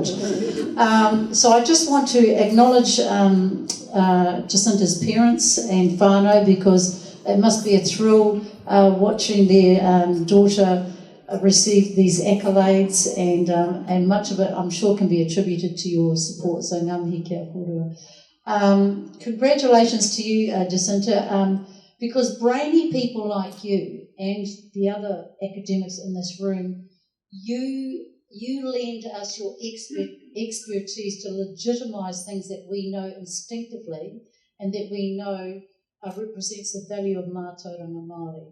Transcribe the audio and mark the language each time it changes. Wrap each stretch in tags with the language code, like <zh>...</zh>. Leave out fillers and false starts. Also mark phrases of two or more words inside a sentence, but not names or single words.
<en>So I just want to acknowledge Jacinta's parents and whānau, because it must be a thrill watching their daughter receive these accolades, and much of it I'm sure can be attributed to your support.</en> <mi>So ngā mihi kia kōrua.</mi> <en>Congratulations to you, Jacinta, because brainy people like you and the other academics in this room, you lend us your expertise to legitimise things that we know instinctively and that we know represents the value of</en> <mi>mātauranga Māori.</mi>